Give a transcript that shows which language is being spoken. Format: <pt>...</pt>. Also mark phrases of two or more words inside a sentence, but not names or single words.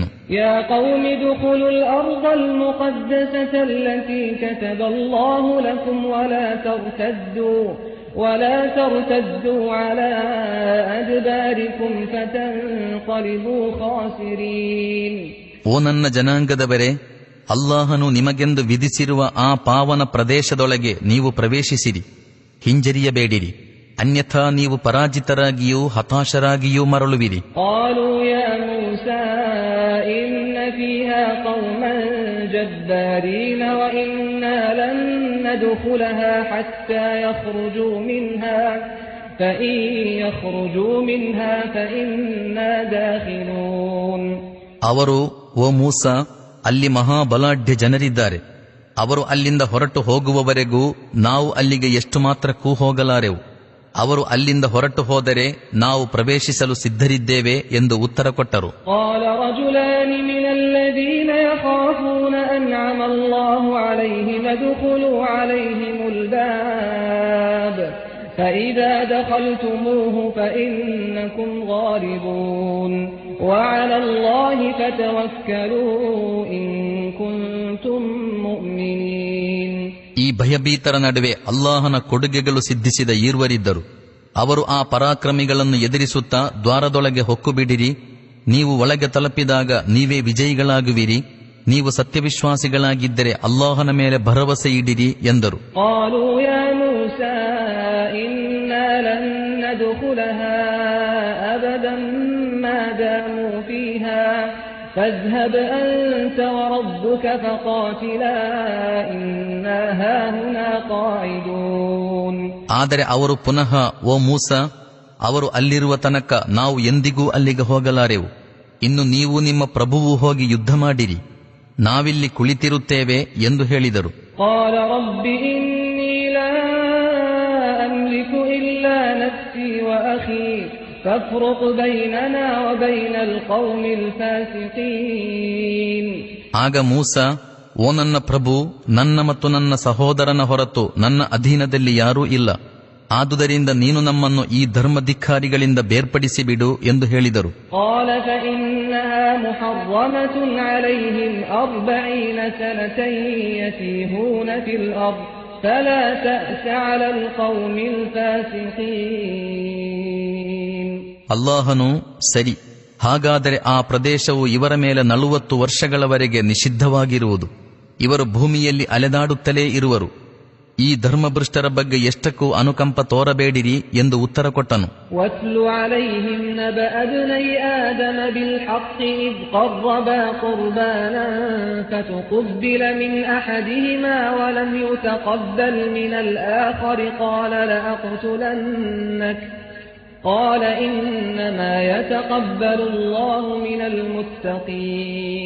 <ar>يا قوم ادخلوا الأرض المقدسة التي كتب الله لكم ولا ترتدوا على أدباركم فتنقلبوا خاسرين.</ar> <kn>ಓ ನನ್ನ ಜನಾಂಗದವರೇ, ಅಲ್ಲಾಹನು ನಿಮಗೆಂದು ವಿಧಿಸಿರುವ ಆ ಪಾವನ ಪ್ರದೇಶದೊಳಗೆ ನೀವು ಪ್ರವೇಶಿಸಿರಿ, ಹಿಂಜರಿಯಬೇಡಿರಿ, ಅನ್ಯಥಾ ನೀವು ಪರಾಜಿತರಾಗಿಯೂ ಹತಾಶರಾಗಿಯೂ ಮರಳುವಿರಿ.</kn> <ar>قالوا يا موسى إن فيها قوما جبارين وإنا لن ندخلها حتى يخرجوا منها فإن يخرجوا منها فإنا داخلون.</ar> <kn>ಅವರು, ಓ ಮೂಸಾ, ಅಲ್ಲಿ ಮಹಾಬಲಾಢ್ಯ ಜನರಿದ್ದಾರೆ, ಅವರು ಅಲ್ಲಿಂದ ಹೊರಟು ಹೋಗುವವರೆಗೂ ನಾವು ಅಲ್ಲಿಗೆ ಎಷ್ಟು ಮಾತ್ರಕ್ಕೂ ಹೋಗಲಾರೆವು. ಅವರು ಅಲ್ಲಿಂದ ಹೊರಟು ಹೋದರೆ ನಾವು ಪ್ರವೇಶಿಸಲು ಸಿದ್ಧರಿದ್ದೇವೆ ಎಂದು ಉತ್ತರ ಕೊಟ್ಟರು.</kn> <ar>قال رجلان من الذين يخافون أنعم الله عليهم ادخلوا عليهم الباب فإذا دخلتموه فإنكم غالبون وعلى الله فتوكلوا إن كنتم مؤمنين.</ar> <kn>ಈ ಭಯಭೀತರ ನಡುವೆ ಅಲ್ಲಾಹನ ಕೊಡುಗೆಗಳು ಸಿದ್ಧಿಸಿದ ಈರ್ವರಿದ್ದರು. ಅವರು ಆ ಪರಾಕ್ರಮಿಗಳನ್ನು ಎದುರಿಸುತ್ತಾ ದ್ವಾರದೊಳಗೆ ಹೊಕ್ಕುಬಿಡಿರಿ, ನೀವು ಒಳಗೆ ತಲುಪಿದಾಗ ನೀವೇ ವಿಜಯಿಗಳಾಗುವಿರಿ, ನೀವು ಸತ್ಯವಿಶ್ವಾಸಿಗಳಾಗಿದ್ದರೆ ಅಲ್ಲಾಹನ ಮೇಲೆ ಭರವಸೆ ಇಡಿರಿ ಎಂದರು.</kn> <ar>فاذهب أنت وربك فقاتلا إنا هاهنا قاعدون.</ar> <kn>ಆದರೆ ಅವರು ಪುನಃ, ಓ ಮೂಸಾ, ಅವರು ಅಲ್ಲಿರುವ ತನಕ ನಾವು ಎಂದಿಗೂ ಅಲ್ಲಿಗೆ ಹೋಗಲಾರೆವು, ಇನ್ನು ನೀವು ನಿಮ್ಮ ಪ್ರಭುವು ಹೋಗಿ ಯುದ್ಧ ಮಾಡಿರಿ, ನಾವಿಲ್ಲಿ ಕುಳಿತಿರುತ್ತೇವೆ ಎಂದು ಹೇಳಿದರು.</kn> <ar>قال رب إني لا أملك إلا نفسي وأخي فافرق بيننا وبين القوم الفاسقين.</ar> <kn>ಆಗ ಮೂಸಾ, ಓ ನನ್ನ ಪ್ರಭು, ನನ್ನ ಮತ್ತು ನನ್ನ ಸಹೋದರನ ಹೊರತು ನನ್ನ ಅಧೀನದಲ್ಲಿ ಯಾರೂ ಇಲ್ಲ, ಆದುದರಿಂದ ನೀನು ನಮ್ಮನ್ನು ಈ ಧರ್ಮಧಿಕ್ಕಾರಿಗಳಿಂದ ಬೇರ್ಪಡಿಸಿ ಬಿಡು ಎಂದು ಹೇಳಿದರು.</kn> <ar>قال فإنها محرمة عليهم 40 سنة يتيهون في الأرض فلا تأس على القوم الفاسقين.</ar> <kn>ಅಲ್ಲಾಹನು, ಸರಿ, ಹಾಗಾದರೆ ಆ ಪ್ರದೇಶವು ಇವರ ಮೇಲೆ 40 ವರ್ಷಗಳವರೆಗೆ ನಿಷಿದ್ಧವಾಗಿರುವುದು, ಇವರು ಭೂಮಿಯಲ್ಲಿ ಅಲೆದಾಡುತ್ತಲೇ ಇರುವರು, ಈ ಧರ್ಮಭ್ರಷ್ಟರ ಬಗ್ಗೆ ಎಷ್ಟಕ್ಕೂ ಅನುಕಂಪ ತೋರಬೇಡಿರಿ ಎಂದು ಉತ್ತರ ಕೊಟ್ಟನು.</kn> <ar>واتل عليهم نبأ ابني آدم بالحق إذ قربا قربانا فتقبل من أحدهما ولم يتقبل من الآخر قال لأقتلنك قال إنما يتقبل الله من المتقين.</ar>